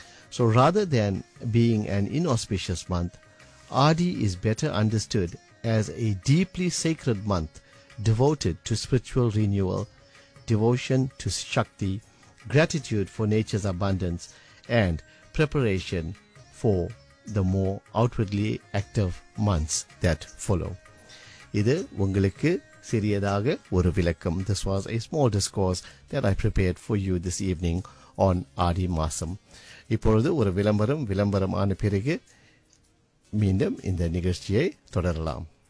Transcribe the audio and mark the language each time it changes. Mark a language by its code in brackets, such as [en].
[en] So rather than being an inauspicious month, Adi is better understood as a deeply sacred month devoted to spiritual renewal, devotion to Shakti, gratitude for nature's abundance, and preparation for the more outwardly active months that follow. [ta] இது உங்களுக்கு சிறியதாக ஒரு விளக்கம். [en] This was a small discourse that I prepared for you this evening on Adi Masam. [ta] இப்பொழுது ஒரு விளம்பரம். விளம்பரம் ஆன பிறகு மீண்டும் இந்த நிகழ்ச்சியை தொடரலாம்.